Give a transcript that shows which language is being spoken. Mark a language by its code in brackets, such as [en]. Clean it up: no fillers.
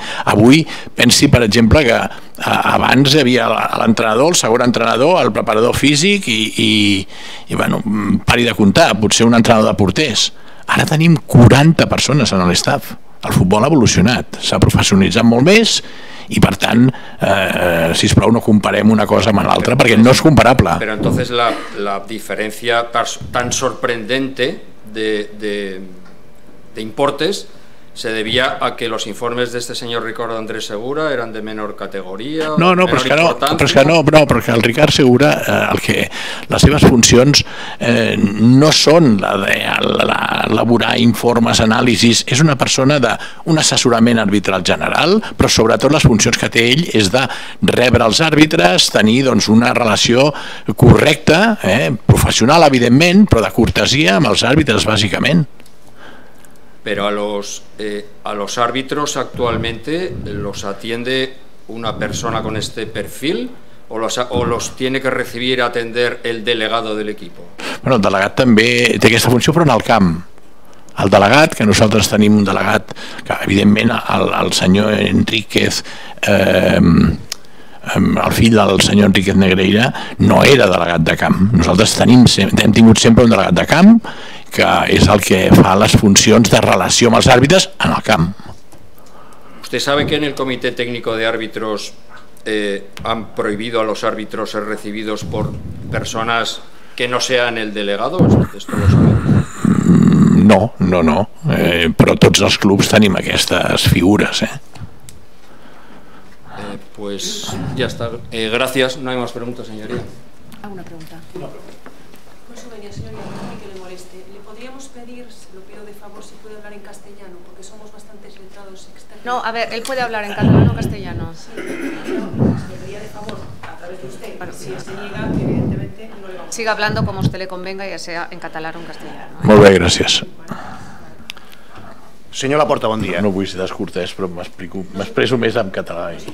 [ca] Avui pensi, per exemple, que abans hi havia l'entrenador, el segon entrenador, el preparador físic i pari de comptar, potser un entrenador de porters. Ara tenim 40 persones en l'estaf. El futbol ha evolucionat, s'ha professionalitzat molt més i, per tant, sisplau, no comparem una cosa amb l'altra perquè no és comparable. [es] Però entonces la diferencia tan sorprendente de importes se debía a que los informes de este señor Ricardo Andrés Segura eran de menor categoria. [ca] No, perquè el Ricard Segura, les seves funcions no són la d'elaborar informes, anàlisis, és una persona d'un assessorament arbitral general, però sobretot les funcions que té ell és de rebre els àrbitres, tenir una relació correcta, professional, evidentment, però de cortesia amb els àrbitres, bàsicament. [es] Pero a los árbitros actualmente los atiende una persona con este perfil o los tiene que recibir y atender el delegado del equipo. [ca] Bueno, el delegat també té aquesta funció, però en el camp. El delegat, que nosaltres tenim un delegat que evidentment el senyor Enríquez, el fill del senyor Enríquez Negreira, no era delegat de camp. Nosaltres hem tingut sempre un delegat de camp que és el que fa les funcions de relació amb els àrbitres en el camp. [es] ¿Usted sabe que en el Comité Técnico de Árbitros han prohibido a los árbitros ser recibidos por personas que no sean el delegado? ¿Esto lo sabe? [ca] No, però tots els clubs tenim aquestes figures. [es] Pues ya está. Gracias. No hay más preguntas, señoría. ¿Alguna pregunta? Consumenia, señoría, que le moleste. ¿Le podríamos pedir, se lo pido de favor, si puede hablar en castellano? Porque somos bastantes letrados externos. No, a ver, él puede hablar en catalán o castellano. Sí, pero le pediría de favor, a través de usted. Bueno, si se niega, evidentemente no le vamos a... Siga hablando como a usted le convenga, ya sea en catalán o en castellano. [ca] Molt bé, gràcies. Senyor Laporta, bon dia. No vull ser descortès, però m'expresso més en català.